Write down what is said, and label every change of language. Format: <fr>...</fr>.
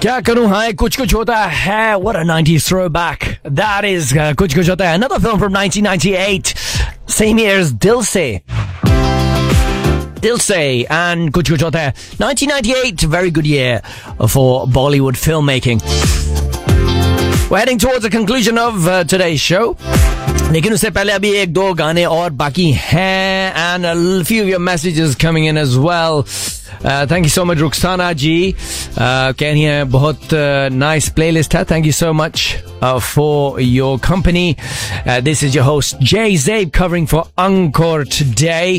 <hi>क्या करूं, हाँ कुछ कुछ होता है.</hi> <en>What a 90s throwback. That is कुछ कुछ होता है. Another film from 1998. Same year as Dil Se. Dil Se and कुछ कुछ होता है. 1998, very good year for Bollywood filmmaking. We're heading towards the conclusion of today's show.</en> <hi>लेकिन उससे पहले अभी एक दो गाने और बाकी हैं.</hi> <en>And a few of your messages coming in as well. Thank you so much, Ruksana ji.</en> <hi>Kehni hai, bahut nice playlist hai.</hi> <en>Thank you so much for your company. This is your host, Jay Zabe, covering for Encore today.</en>